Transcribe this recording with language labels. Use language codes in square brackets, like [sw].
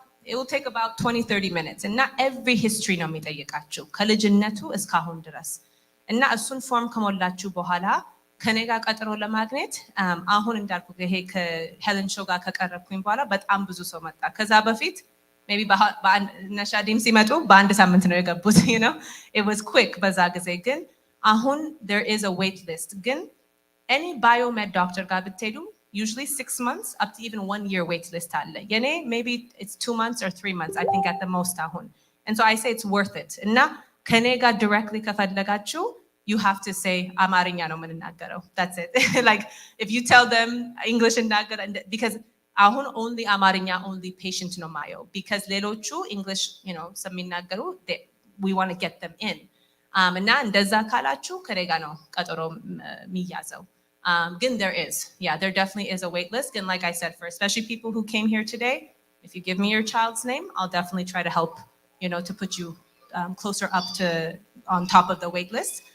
[en] it will take about 20-30 minutes and not every history [am] ነው የሚጠይቃችሁ ከልጅነቱ እስካሁን ድረስ እና እሱን form ከሞላችሁ በኋላ ከኔ ጋር ቀጠሮ ለማግኘት አሁን እንዳልኩ ይሄ ከሄለን ሾው ጋር ከቀረብኩኝ በኋላ በጣም ብዙ ሰው መጣ ከዛ በፊት maybe ነሻዲም ሲመጡ በአንድ ሳምንት ነው የገቡት [en] it was quick [am] በዛ ጊዜ ግን አሁን [en] there is a wait list [am] ግን any biomed doctor ጋር ብትሄዱ usually 6 months up to even 1 year wait list አለ። የኔ [en] maybe it's 2 months or 3 months I think at the most [am] አሁን. [en] And so I say it's worth it. [am] እና ከኔ ጋር directly ከፈለጋችሁ [en] you have to say [am] አማርኛ ነው የምንናገረው. [en] That's it. Like if you tell them English እናገር because አሁን only አማርኛ only patient ነው ማየው because ሌሎቹ English ስለሚናገሩ we want to get them in. [am] እና እንደዛ ካላችሁ ከኔ ጋር ነው ቀጠሮ የሚያዘው. [en] Again, there definitely is a wait list. And like I said, for especially people who came here today, if you give me your child's name, I'll definitely try to help, to put you closer up to on top of the wait list.